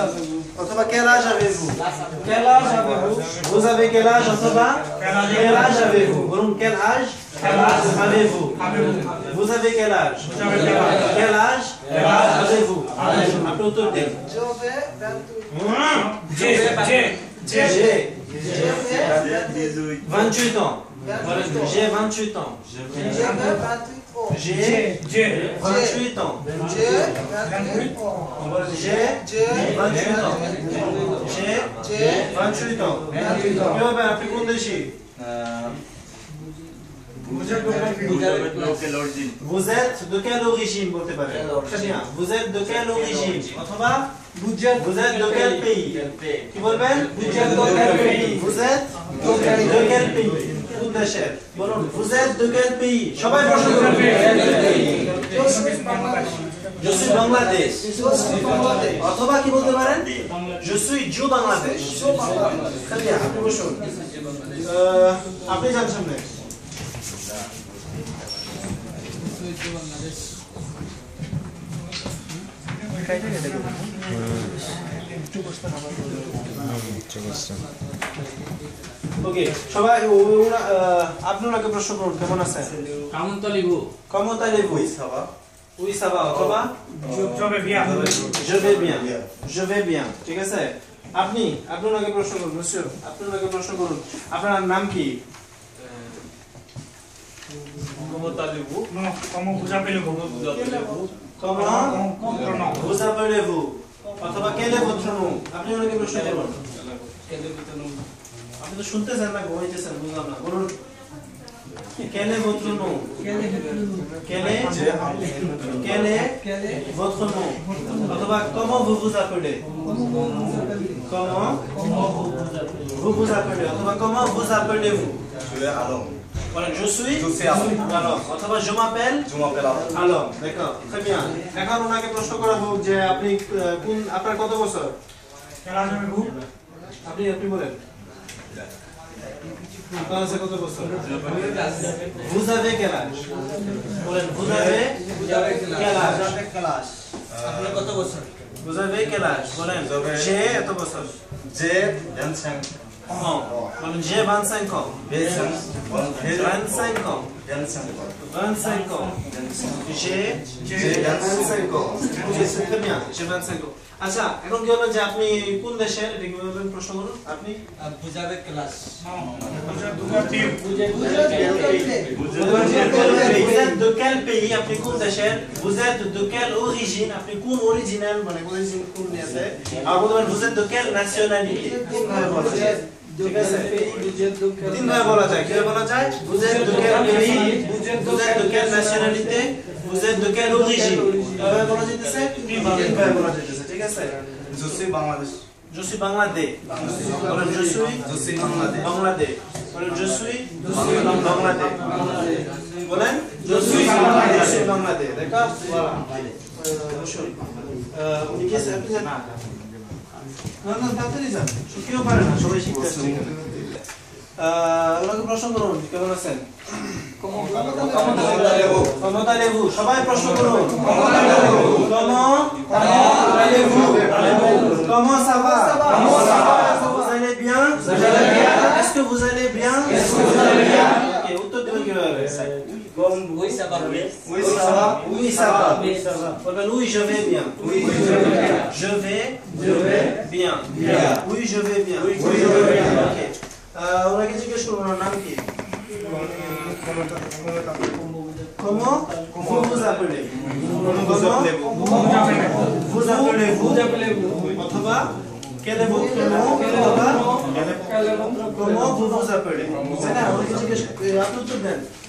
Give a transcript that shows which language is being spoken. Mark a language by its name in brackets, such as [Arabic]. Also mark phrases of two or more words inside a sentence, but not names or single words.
[French] অথবা quel âge avez-vous vous avez quel âge অথবা quel âge avez-vous বলুন quel âge avez-vous vous avez quel âge quel âge avez-vous [Bangla] আপনি উত্তর দিন [French] j'ai 28 ans j'ai 28 ans j'ai 28 ans j'ai 28 ans j'ai 28 ans [Bangla] কি হবে আপনি কোন দেশি [French] vous êtes de quelle origine [Bangla] বলতে পারেন [French] très bien vous êtes de quelle origine অথবা vous êtes de quel pays [Bangla] কি বলবেন [French] vous êtes de quel pays [Bangla] কোন দেশের বলুন [French] vous êtes de quel pays [Bangla] সবাই প্রশ্ন করুন [French] Je suis Bangladesh. [Bangla] অথবা কি বলতে পারেন? [French] Je suis du Bangladesh. Très bien, [Bangla] আপনি বসুন। আপনি যান সামনে। ওকে সবাই আপনি ওনাকে প্রশ্ন করুন কেমন আছেন? [French] Comment allez-vous? Oui ça va অথবা Je vais bien. Je vais bien. Je vais bien. [Bangla] ঠিক আছে? আপনি ওনাকে প্রশ্ন করুন monsieur আপনি ওনাকে প্রশ্ন করুন আপনার নাম কি? [French] Comment allez-vous? Non, comment vous appelez-vous? Comment vous appelez-vous? অথবা quel est votre nom? [Bangla] আপনি ওনাকে প্রশ্ন করুন। আপনি তো শুনতেছেন না ঘুমাইতেছেন বুঝলাম না বলুন [French] quel est votre nom? Quel est votre nom? অথবা comment vous vous appelez? Comment vous vous appelez? অথবা comment vous appelez-vous? Je vais alors. Voilà, je suis alors. [Bangla] alors অথবা [French] je m'appelle alors d'accord très bien [Bangla] এখন ওনাকে প্রশ্ন করা হোক যে আপনি কোন আপনার কত বছর [French] Quel âge avez-vous? [Bangla] আপনি বলেন আপনার আছে কত বছর [French] vous avez quel âge [Bangla] বলেন [French] vous avez quel âge [Bangla] আপনার কত বছর? [French] vous avez quel âge বলেন j'ai [Bangla] এত বছর [French] J'ai 25 ans বলেন j'ai 25 ans 25 ans 25 ans. J'ai 25 ans. Ok, c'est très bien. J'ai 25 ans. [Bangla] আচ্ছা এখন কি হলো যে আপনি কোন দেশের এটা কি বলবেন প্রশ্ন করুন আপনি [French] Vous avez quel âge? Non, vous êtes vous êtes de quel pays [Bangla] আপনি কোন দেশের [French] vous êtes de quelle origine [Bangla] আপনি কোন অরিজিনাল মানে অরিজিন কোন আছে আর বলবেন [French] vous êtes de quelle nationalité [Bangla] কোন ভাবে বলা যায় ঠিক আছে তিন ভাবে বলা যায় কিভাবে বলা যায় [French] vous êtes de quel pays vous êtes de quelle nationalité vous êtes de quelle origine [Bangla] কিভাবে বলা যাইতেছে তিন ভাবে বলা যাইতেছে ঠিক আছে [French] Je suis Bangladesh. je suis Bangladesh বলেন je suis Bangladesh. [Bangla] Bangladesh বলেন [French] je suis [Bangla] Bangladesh বলেন [French] je suis Bangladesh d'accord voilà [Bangla] বসুন উনি কি আপনি জানেন না তাড়াতাড়ি যান কেউ পারে না সবাই শিখতে আসছে ওনাকে প্রশ্ন করুন কেমন আছেন [French] comment allez-vous [Bangla] সবাই প্রশ্ন করুন [French] comment ça va vous allez bien est-ce que vous allez bien ok [Bangla] উত্তর দিবেন কিভাবে [French] Oui, ça va. oui ça va oui je vais bien je vais bien oui je vais bien ok [Bangla] ওনাকে জিজ্ঞেস করুন ওনার নাম কি [French] comment vous appelez vous appelez-vous অথবা quel est votre nom অথবা comment vous vous appelez c'est [Bangla] না ওনাকে জিজ্ঞেস আপনি উত্তর দেন